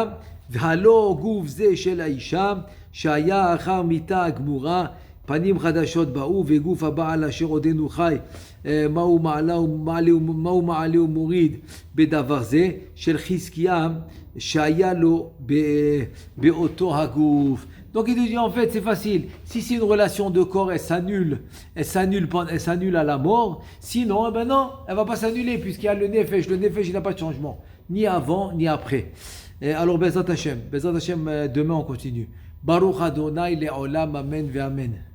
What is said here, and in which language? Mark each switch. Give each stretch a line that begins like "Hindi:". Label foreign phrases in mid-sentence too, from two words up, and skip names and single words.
Hebrew: והלא גוף זה של האישה שהיה אחר מיתה הגמורה, פנים חדשות באו, וגוף הבעל אשר עודנו חי, מהו מעלה ומוריד בדבר זה של חזקיה שהיה לו באותו הגוף.
French: Donc il dit en fait c'est facile, si c'est une relation de corps elle s'annule à la mort, sinon ben non, elle va pas s'annuler puisqu'il y a le nefesh il n'a pas de changement, ni avant ni après. Alors
Hebrew: בעזרת השם,
French: demain on continue.
Hebrew: ברוך אדוני לעולם, אמן ואמן.